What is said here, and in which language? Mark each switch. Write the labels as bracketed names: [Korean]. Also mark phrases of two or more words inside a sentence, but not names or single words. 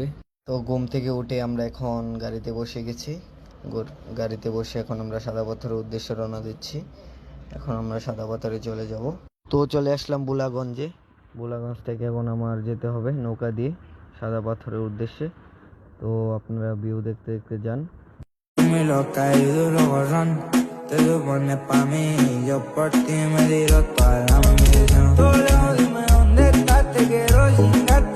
[Bangla] তো ঘুম থেকে উঠে আমরা এখন গাড়িতে বসে গেছি, গাড়িতে বসে এখন আমরা সাদা পাথরের উদ্দেশ্যে রওনা দিচ্ছি। এখন আমরা সাদা পাথরে চলে যাব। তো চলে আসলাম বুলাগঞ্জে, বুলাগঞ্জ থেকে এখন আমার যেতে হবে নৌকা দিয়ে সাদা পাথরের উদ্দেশ্যে। তো আপনারা ভিউ দেখতে দেখতে যান। [Spanish] Te lo pones pa' mí, yo por ti me tiro toda la misión. Tú lejos dime dónde estás, te quiero sin